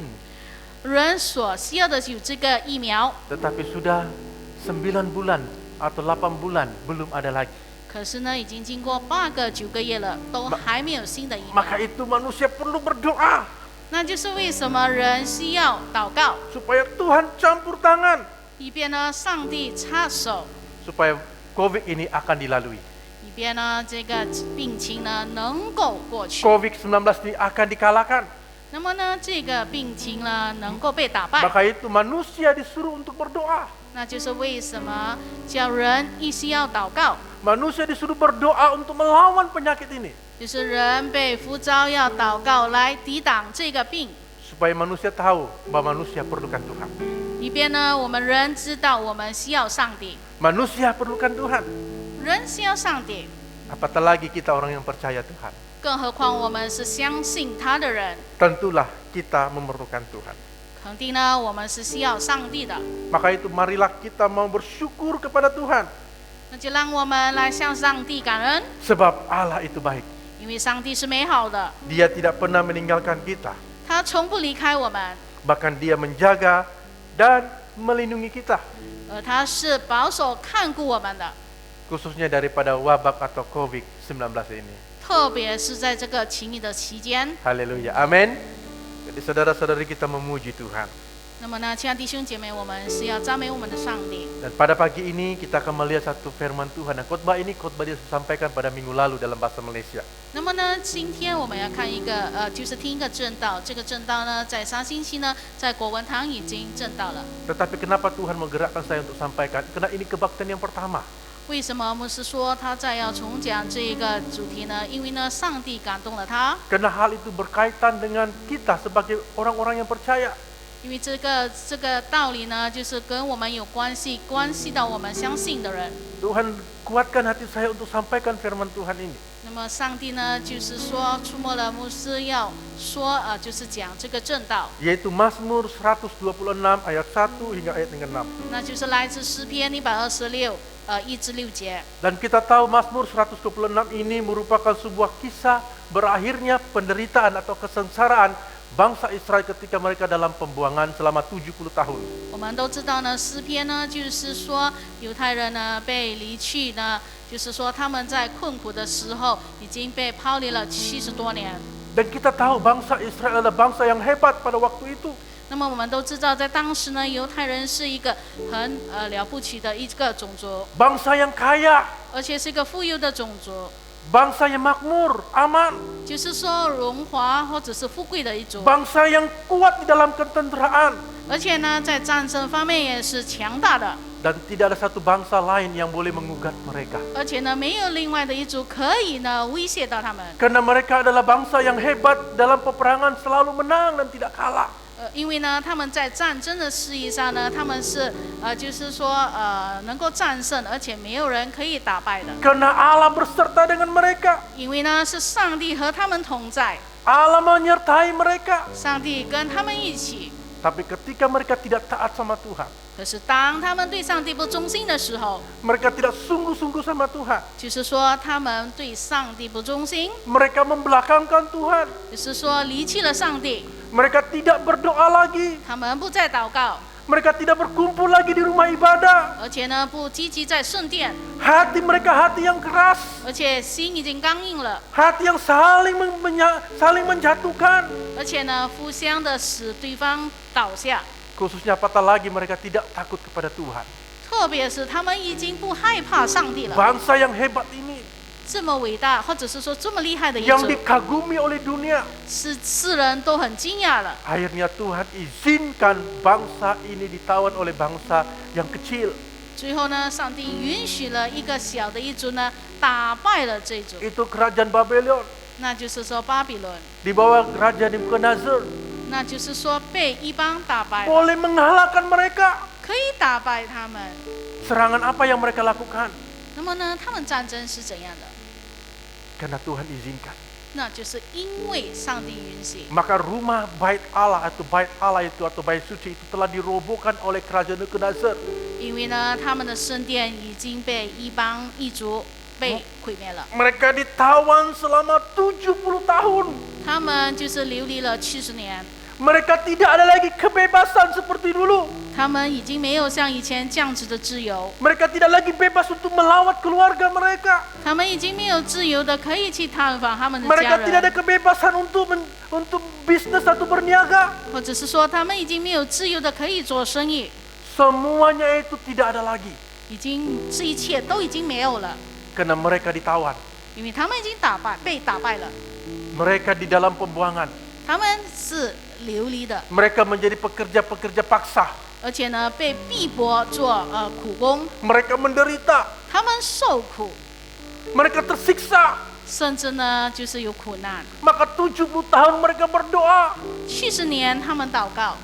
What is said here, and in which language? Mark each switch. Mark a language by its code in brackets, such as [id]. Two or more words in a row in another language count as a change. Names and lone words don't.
[zh] 人所需要的有这个疫苗， [ms] Tetapi sudah 9 bulan atau 8 bulan belum ada lagi. [zh] 可是呢，已经经过8个9个月了，都还没有新的疫苗。 [ms] Maka itu manusia perlu berdoa [zh] 那就是为什么人需要祷告， [ms] supaya Tuhan campur tangan, [zh] 以便呢上帝插手， [ms] supaya COVID ini akan dilalui. [zh] 以便呢这个病情呢能够过去。 [ms] COVID-19 ini akan dikalahkan. [zh] 那么呢这个病情呢能够被打败， [ms] Maka itu manusia disuruh untuk berdoa. [zh] 那就是为什么叫人一需要祷告， [ms] Manusia disuruh berdoa untuk melawan penyakit ini. [zh] 就是人被呼召要祷告来抵挡这个病， [ms] Supaya manusia tahu bahwa manusia perlukan Tuhan. [zh] 以便呢我们人知道我们需要上帝， [ms] Manusia perlukan Tuhan. [zh] 人需要上帝， [ms] Apatah lagi kita orang yang percaya Tuhan. [zh] 更何况我们是相信他的人， [ms] Tentulah kita memerlukan Tuhan. [zh] 肯定呢我们是需要上帝的。 [ms] Maka itu marilah kita mau bersyukur kepada Tuhan. [zh] 那就让我们来向上帝感恩， [ms] Sebab Allah itu baik. [zh] 因为上帝是美好的， [ms] Dia tidak pernah meninggalkan kita. [zh] 他从不离开我们， [ms] Bahkan dia menjaga dan melindungi kita. [zh] 而他是保守看顾我们的， [ms] Khususnya daripada wabak atau COVID-19 ini. [zh] 特别是在这个情谊的期间。 [ms] Haleluya. Amin. Jadi saudara-saudari kita memuji Tuhan. [zh] 那么呢，亲爱的弟兄姐妹，我们是要赞美我们的上帝。 [ms] Dan pada pagi ini kita akan melihat satu firman Tuhan. Dan khotbah ini khotbah dia sampaikan pada minggu lalu dalam bahasa Malaysia. [zh] 那么呢，今天我们要看一个就是听一个正道。这个正道呢，在上星期呢，在国文堂已经正道了。 [ms] Tetapi kenapa Tuhan menggerakkan saya untuk sampaikan? Karena ini kebaktian yang pertama. [zh] 为什么牧师说他再要重讲这一个主题呢？因为呢，上帝感动了他， [ms] Karena hal itu berkaitan dengan kita sebagai orang-orang yang percaya. [zh] 因为这个道理呢，就是跟我们有关系，关系到我们相信的人。 [ms] Tuhan kuatkan hati saya untuk sampaikan firman Tuhan ini. [zh] 那么上帝呢，就是说触摸了牧师要说就是讲这个正道， [ms] Yaitu Mazmur 126 ayat 1 hingga ayat yang ke-6. [zh] 那就是来自诗篇126 1至6节。 [ms] Dan kita tahu Mazmur 126 ini merupakan sebuah kisah berakhirnya penderitaan atau kesengsaraan bangsa Israel ketika mereka dalam pembuangan selama 70 tahun. [zh] 我们都知道呢，诗篇呢，就是说犹太人呢被离去呢，就是说他们在困苦的时候已经被抛离了70多年。 [ms] Dan kita tahu bangsa Israel adalah bangsa yang hebat pada waktu itu. [zh] 那么我们都知道，在当时呢，犹太人是一个很了不起的一个种族， [ms] Bangsa yang kaya, [zh] 而且是一个富有的种族， [ms] bangsa yang makmur, aman, [zh] 就是说荣华或者是富贵的一族， [ms] bangsa yang kuat di dalam ketenteraan. [zh] 而且呢，在战争方面也是强大的， [ms] Dan tidak ada satu bangsa lain yang boleh menggugat mereka. [zh] 而且呢，没有另外的一族可以呢威胁到他们。 [ms] Karena mereka adalah bangsa yang hebat dalam peperangan, selalu menang dan tidak kalah. [zh] 因为呢，他们在战争的事业上呢，他们是就是说能够战胜，而且没有人可以打败的。 [ms] Karena Allah berserta dengan mereka. [zh] 因为呢，是上帝和他们同在， [ms] Allah menyertai mereka. [zh] 上帝跟他们一起。 [ms] Tapi ketika mereka tidak taat sama Tuhan, [zh] 可是当他们对上帝不忠心的时候， [ms] mereka tidak sungguh-sungguh sama Tuhan, [zh] 就是说他们对上帝不忠心， [ms] mereka membelakangkan Tuhan, [zh] 就是说离弃了上帝， [ms] mereka tidak berdoa lagi, [zh] 他们不再祷告， [ms] mereka tidak berkumpul lagi di rumah ibadah. [zh] 而且呢不积极在圣殿， [ms] Hati mereka hati yang keras, [zh] 而且心已经刚硬了， [ms] hati yang saling menjatuhkan. [zh] 而且呢互相的使对方倒下。 [ms] Khususnya apatah lagi mereka tidak takut kepada Tuhan. [zh] 特别是他们已经不害怕上帝了， [ms] Bangsa yang hebat ini, [zh] 这么伟大，或者是说这么厉害的一 [ms] yang [zh] 族， [ms] dikagumi oleh dunia. [zh] 是世人都很惊讶了。 [ms] Akhirnya Tuhan izinkan bangsa ini ditawan oleh bangsa yang kecil. [zh] 最后呢，上帝允许了一个小的一族呢，打败了这一族， [ms] Itu kerajaan Babylon [zh] 那就是说巴比伦， [ms] di bawah Raja Nebukadnezar [zh] 那就是说被异邦打败了， [ms] boleh mengalahkan mereka. [zh] 可以打败他们。 [ms] Serangan apa yang mereka lakukan? [zh] 那么呢，他们战争是怎样的？ [ms] Karena Tuhan izinkan. [zh] 那就是因为上帝允许， [ms] Maka rumah bait Allah atau bait Allah itu atau bait suci itu telah dirobohkan oleh kerajaan Nebukadnezar. [zh] 因为呢，他们的圣殿已经被异邦异族被毁灭了， [ms] Mereka ditawan selama 70 tahun. [zh] 他们就是流离了70年。 [ms] Mereka tidak ada lagi kebebasan seperti dulu. [zh] 他们已经没有像以前这样子的自由， [ms] Mereka tidak lagi bebas untuk melawat keluarga mereka. [zh] 他们已经没有自由的可以去探访他们的家 [ms] Mereka tidak ada [zh] 人， [ms] kebebasan untuk bisnis atau berniaga. [zh] 或者是说他们已经没有自由的可以做生意， [ms] Semuanya itu tidak ada lagi. [zh] 已经这一切都已经没有了， [ms] Karena mereka ditawan. [zh] 因为他们已经被打败了， [ms] Mereka di dalam pembuangan. [zh] 他们是流离的， [ms] Mereka menjadi pekerja-pekerja paksa. [zh] 而且呢被逼迫做苦工， [ms] Mereka menderita. [zh] 他们受苦， [ms] Mereka tersiksa. [zh] 甚至呢就是有苦难。 [ms] Maka 70 tahun mereka berdoa. [zh] 70 年他们祷告，